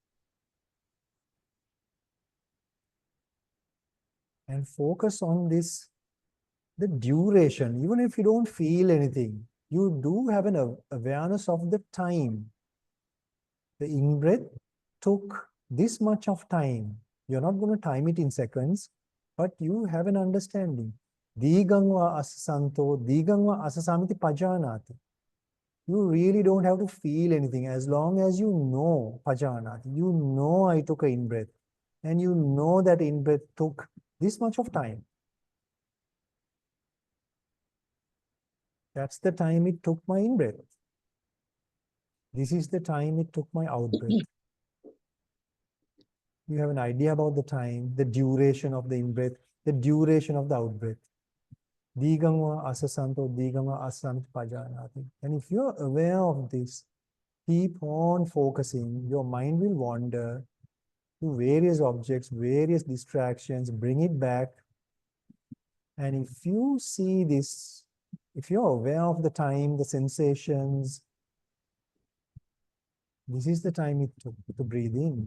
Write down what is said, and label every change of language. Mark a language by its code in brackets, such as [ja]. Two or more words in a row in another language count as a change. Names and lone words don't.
[en] And focus on this, the duration. Even if you don't feel anything, you do have an awareness of the time. The in-breath took this much of time. You're not going to time it in seconds, but you have an understanding. [pi] Digangva asasanto, digangva asasamiti pajanati. [en] You really don't have to feel anything as long as you know pajanati. You know I took a in-breath. And you know that in-breath took this much of time. That's the time it took my in-breath. This is the time it took my out-breath. You have an idea about the time, the duration of the in-breath, the duration of the out-breath. [pi] Digangva asasanto, digangva asasanto pajanati. [en] And if you're aware of this, keep on focusing. Your mind will wander to various objects, various distractions, bring it back. And if you see this, if you're aware of the time, the sensations, this is the time it took to breathe in.